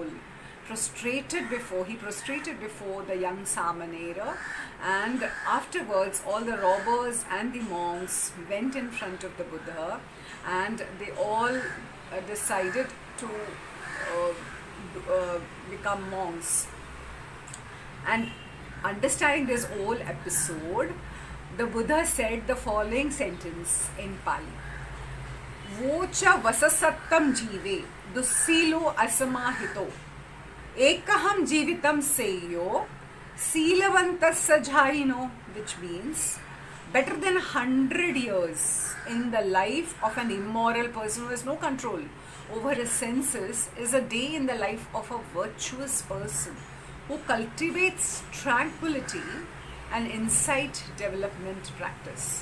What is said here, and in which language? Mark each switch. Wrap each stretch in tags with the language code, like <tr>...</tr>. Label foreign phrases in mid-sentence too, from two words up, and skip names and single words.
<en>He prostrated before the young Samanera, and afterwards all the robbers and the monks went in front of the Buddha, and they all decided to become monks. And understanding this whole episode, the Buddha said the following sentence in Pali.</en> <pi>Vocha vasasattam jive dussilo asamahito ekaham jivitam seyo silavantas sajhaino,</pi> <en>which means better than 100 years in the life of an immoral person who has no control over his senses is a day in the life of a virtuous person who cultivates tranquility and insight development practice.</en>